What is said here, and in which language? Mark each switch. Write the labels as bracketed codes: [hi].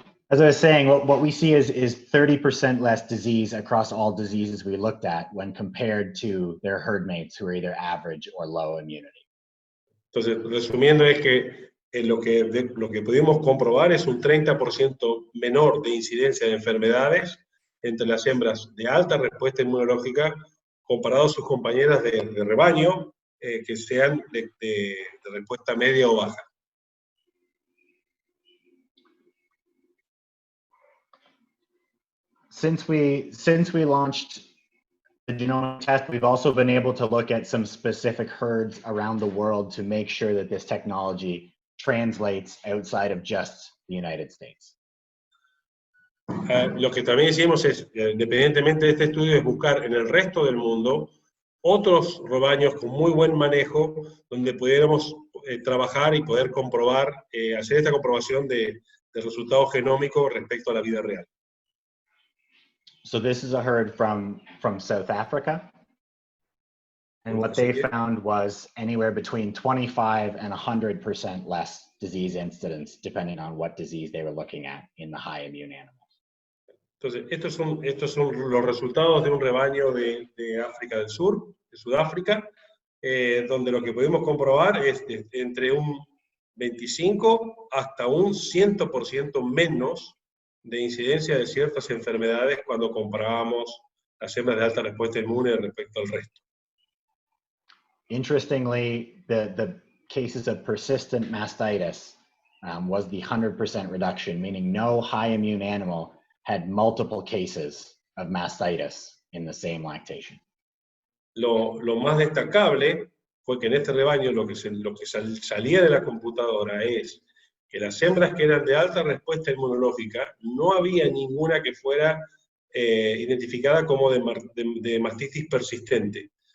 [en] As I was saying, what we see is 30% less disease across all diseases we looked at when compared to their herd mates who are either average or low immunity. [es] Entonces, resumiendo, es que lo que pudimos comprobar es un 30% menor de incidencia de enfermedades entre las hembras de alta respuesta inmunológica comparado a sus compañeras de rebaño que sean de respuesta media o baja. [en] Since we launched the genomic test, we've also been able to look at some specific herds around the world to make sure that this technology translates outside of just the United States. [es] Lo que también hicimos es, independientemente de este estudio, es buscar en el resto del mundo otros rebaños con muy buen manejo, donde pudiéramos trabajar y poder comprobar, hacer esta comprobación de resultados genómicos respecto a la vida real. [en] So this is a herd from South Africa. And what they found was anywhere between 25 and 100% less disease incidence, depending on what disease they were looking at in the high immune animals. [es] Entonces, estos son los resultados de un rebaño de África del Sur, de Sudáfrica, donde lo que pudimos comprobar es entre un 25 hasta un 100% menos de incidencia de ciertas enfermedades cuando comparábamos las hembras de alta respuesta inmune respecto al resto. [en] Interestingly, the cases of persistent mastitis was the 100% reduction, meaning no high immune animal had multiple cases of mastitis in the same lactation. [es] Lo más destacable fue que en este rebaño lo que salía de la computadora es que las hembras que eran de alta respuesta inmunológica, no había ninguna que fuera identificada como de mastitis persistente.